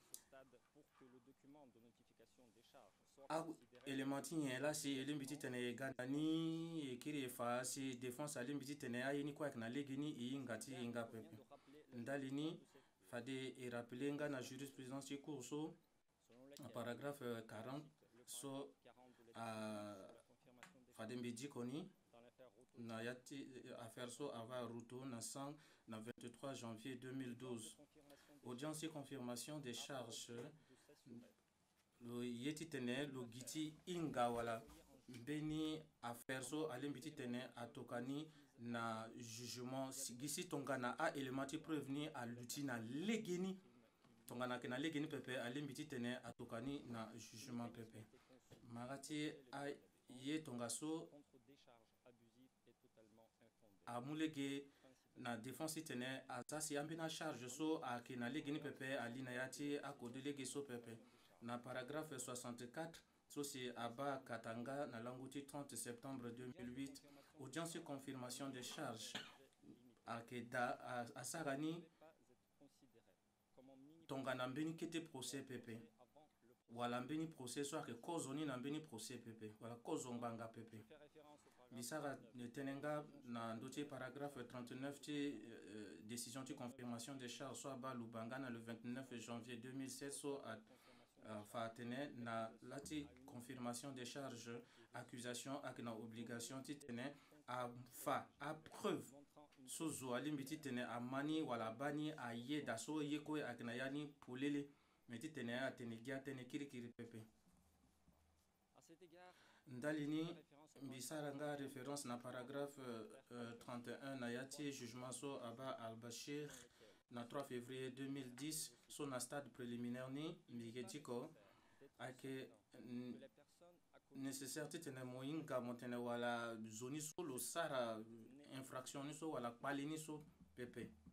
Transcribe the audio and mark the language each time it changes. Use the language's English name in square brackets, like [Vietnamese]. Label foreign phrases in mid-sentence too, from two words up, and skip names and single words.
[Sango] élément ti nyen la si elimbi ti tene e ga na ni e kiri e fa si défense alimbi ti tene aye ni kue ayeke na lege ni e hinga ti hinga apepe ndali ni fade e rappele nga na jurisprudence ti cour so na paragraphe 40 so fade mbi diko ni na yati affaire so ava ruto na 23 janvier 2012 audience [French] et confirmation des charges [Sango] lo yeti tene lo giti inga wala mbeni affaire so alembi ti tene atokani na jugement gisi tongana a élément ti preuve ni aluti na legeni tongana ke na legeni pepe alembi ti tene atokani na jugement pepe mara ti aye tonga so amulege na défense ti tene aza si ambeni acharge so ayeke na legeni pepe ali na ya ti akodélege so pepe na paragraphe 64 so si aba katanga na langu ti 30 septembre 2008 [French] audience et confirmation des charges [Sango] ayeke asara ni tongana mbeni kete procès pepe wala mbeni procès so ayeke kozo ni na mbeni procès pepe wala kozo ngbanga pepe mbi sara tënë nga na ndö ti paragraphe 39 ti décision ti [French] confirmation des charges [Sango] so aba lubanga na le 29 janvier 2007 so fa tene na lati [French] confirmation des charges [Sango] accusation ayeke na obligation ti tene afa apreuve so zo alimbi ti tene amani wala abani aye da so ye kue ayeke na ya ni polele me ti tene atene gi atënë kirikiri pepe ndali ni mbi sara nga référence na paragraphe 31 na ya ti jugement so aba al-Bashir na 3 février 2010 so na [French] stade préliminaire [Sango] ni mbi yeke diko ayeke nécessaire ti tene mo hinga mo tene wala zo ni so lo sara infraction ni so wala kpale ni so pepe